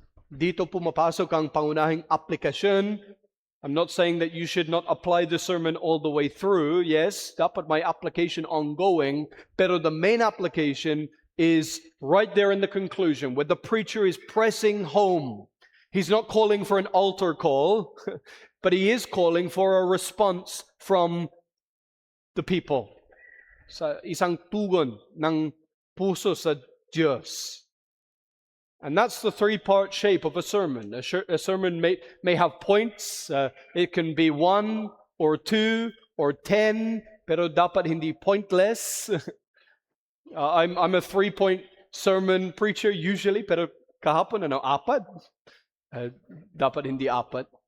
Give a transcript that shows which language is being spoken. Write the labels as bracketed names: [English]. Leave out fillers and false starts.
[Filipino] Dito pumapasok ang pangunahing aplikasyon. [English] I'm not saying that you should not apply the sermon all the way through. Yes, [Filipino] dapat may [English] application ongoing. [Filipino] Pero [English] the main application is right there in the conclusion, where the preacher is pressing home. He's not calling for an altar call, but he is calling for a response from the people. [Filipino] Sa isang tugon ng puso sa Diyos. [English] And that's the three-part shape of a sermon. A sermon may have points. It can be 1 or 2 or 10, [Filipino] pero dapat hindi [English] pointless. I'm a 3-point sermon preacher usually, [Filipino] pero kahapon [English] 4. [Filipino] Dapat hindi [English] 4.